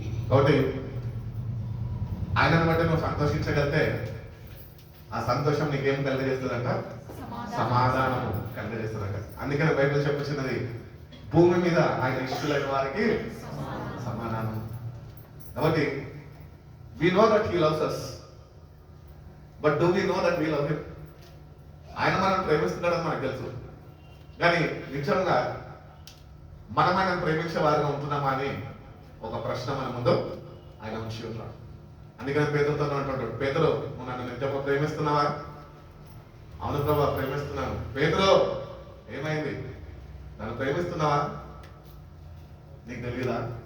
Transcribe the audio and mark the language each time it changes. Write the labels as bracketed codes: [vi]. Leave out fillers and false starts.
[te] కాబట్టి ఆయనను బట్టి నువ్వు సంతోషించగలిగితే ఆ సంతోషం నీకేం కలిగజేస్తుందంట? సమాధానం కలిగజేస్తుందంట. అందుకని బైబిల్ చెప్పుచున్నది, భూమి మీద ఆయన ఇష్టలైన వారికి సమాధానం. [en] కాబట్టి we know that he loves us, but do we know that we love him? [te] ఆయన మనం ప్రేమిస్తున్నాడని మనకు తెలుసు, కానీ నిజంగా మనం ఆయన ప్రేమించే వారిగా ఉంటున్నామా అని ఒక ప్రశ్న మన ముందు ఆయన ఉంచి ఉన్నాడు. అందుకని పేదలతో అంటుంటాడు, పేదలు నువ్వు నన్ను నిజంగా ప్రేమిస్తున్నావా? అవును ప్రభా ప్రేమిస్తున్నాను. పేతురు ఏమైంది? నన్ను ప్రేమిస్తున్నావా? నీకు తెలియదా?